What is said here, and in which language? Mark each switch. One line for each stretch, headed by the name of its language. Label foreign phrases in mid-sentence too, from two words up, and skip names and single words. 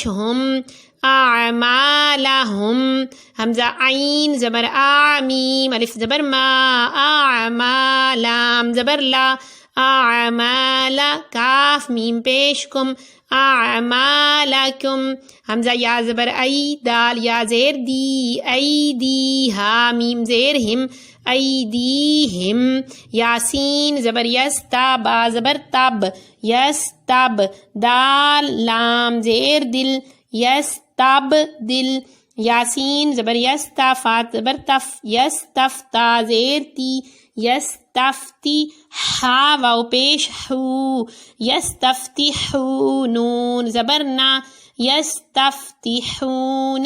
Arabic: ہم، اعمالہم، حمزہ عین زبر آ، میم الف زبر ما، اعما، لام زبر لا، اعمالا، کاف میم پیش کم، اعمالکم، حمزہ یا زبر ای، دال یا زیر دی، ایدی، ہا میم زیر ہم، ایدیہم، یاسین زبر یستا، با زبر تب، یستب، دال لام زیر دل، یستب دل، یاسین زبر یستا، فا زبر تف، یستفتا زیر تی، یستفتی، ہا واو پیش ہو، یستفتحو، نون زبر نا، یستفتحون.